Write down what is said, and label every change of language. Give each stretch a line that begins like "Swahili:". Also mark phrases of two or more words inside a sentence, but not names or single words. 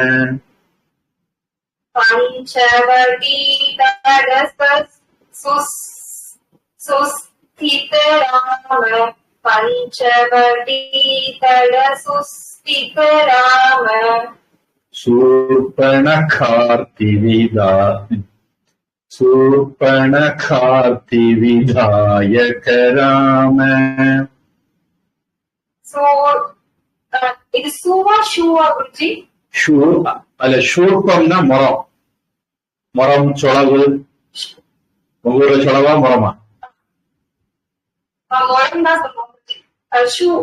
Sanskrit: पंचवटी तट सुस्थित राम. पंचवटी तट सुस्थित राम. शूर्पणखार्ति विधायक राम.
Tamil: இது சூவா ஷூவா குருஜி? அல்ல, ஷூர்பம்னா மரம். மரம் சொலவு. உங்களோட சொலவா மரமா? மரம் தான் சொல்லுவோம்.